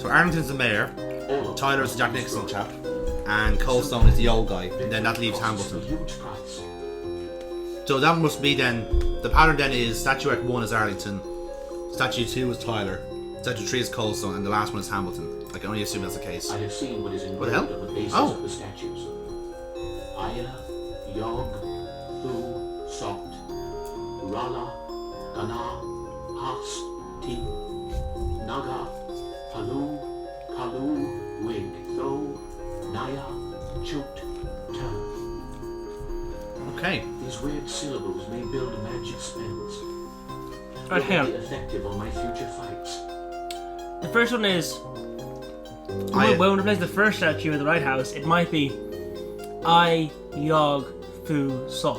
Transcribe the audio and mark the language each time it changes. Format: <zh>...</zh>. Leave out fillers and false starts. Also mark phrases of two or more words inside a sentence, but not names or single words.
<en>So Arlington's the mayor, Tyler's the Jack Nicholson chap, and Coldstone is the old guy, and then that leaves Hambleton. Huge price. So that must be then. The pattern then is statuette 1 is Arlington, statue 2 is Tyler, statue 3 is Coldstone, and the last one is Hamilton. I can only assume that's the case. I have seen what is What the hell? engraved on the bases Oh. of the statues. Aya, Yog, Thu, Sokt, Rala, Gana, Has, Ti, Naga, Palu, Kalu, Wig, Tho, Naya, Chut, Tur. Okay. These weird syllables may build magic spells. Right, hang Will on. be effective on my future fights. The first one is when we replace the first statue in the right house, it might be I Yog Fu Salt.</en>